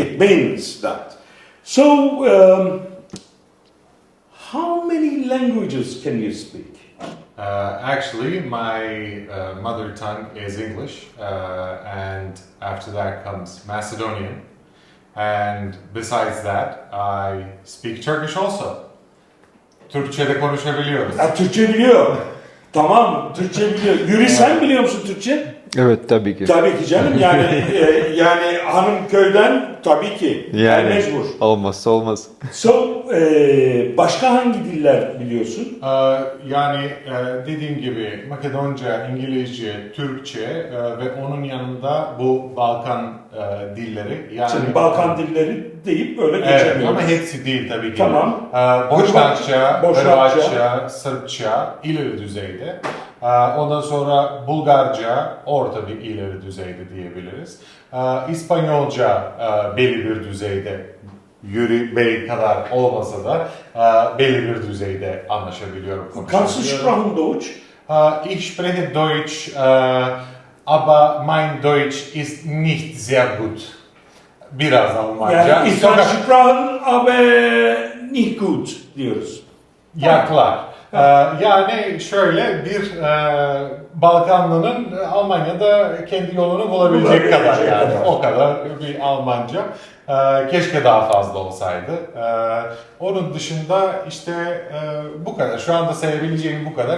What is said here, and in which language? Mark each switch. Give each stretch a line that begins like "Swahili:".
English: It means that. So, how many languages can you speak? Actually, my mother tongue is English, and after that comes Macedonian, and besides that, I speak Turkish also.
Turkish: Türkçe'de konuşabiliyoruz. Türkçe biliyor. Tamam, Türkçe biliyor. Yuri, sen biliyor musun Türkçe? Evet, tabii ki. Tabii ki canım, yani hanım köyden tabii ki. Yani mecbur. Olmazsa olmaz. So, başka hangi diller biliyorsun? Yani dediğim gibi Makedonca, İngilizce, Türkçe ve onun yanında bu Balkan dilleri. Yani şimdi Balkan dilleri deyip böyle geçemiyoruz. Ama hepsi değil tabii ki. Tamam. Boşnakça, Hırvatça, Sırpça ileri düzeyde. Ondan sonra Bulgarca orta bir ileri düzeyde diyebiliriz. İspanyolca belli bir düzeyde, Yuri Bey kadar olmasa da belli bir düzeyde anlaşabiliyorum.
German: Kannst du Sprachen Deutsch? Ich spreche Deutsch, aber mein Deutsch ist nicht sehr gut.
Turkish: Biraz Almanca. Yani
German: ich kann Sprachen, aber nicht gut
Turkish: diyoruz. Yaklar. Yani şöyle bir Balkanlı'nın Almanya'da kendi yolunu bulabilecek kadar yani. O kadar bir Almanca. Keşke daha fazla olsaydı. Onun dışında işte bu kadar. Şu anda sayabileceğim bu kadar.